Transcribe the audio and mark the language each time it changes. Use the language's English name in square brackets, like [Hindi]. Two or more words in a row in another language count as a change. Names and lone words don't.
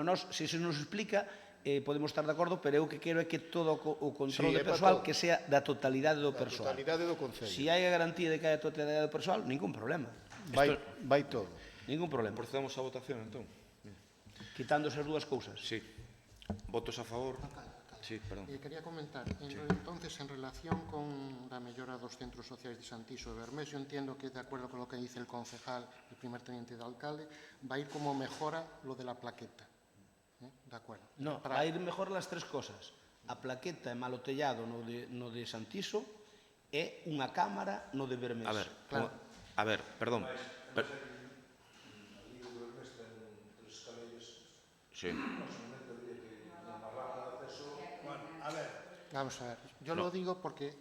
[Galician] Nos, se se nos explica, podemos estar de acordo, pero eu que quero é que todo o control Sí, de é para persoal todo. que sea da totalidade do persoal. Totalidade do Concello. Si hai a garantía de que hai a totalidade do persoal, ningún problema. Vai todo. Ningún problema. Procedamos á votación, entón. Quitándose as dúas cousas. Sí. Votos a favor? Sí, perdón. [Spanish] Quería comentar, entonces, en relación con la mejora de los centros sociales de Santiso de Bermés, yo entiendo que, de acuerdo con lo que dice el concejal, el primer teniente de alcalde, va a ir como mejora lo de la plaqueta. ¿De acuerdo? No, va a ir mejor las tres cosas. [Galician] A plaqueta e malotellado no de Santiso e unha cámara no de Bermés. [Spanish] A ver, Claro. perdón. Sí. Vamos a ver, yo lo digo porque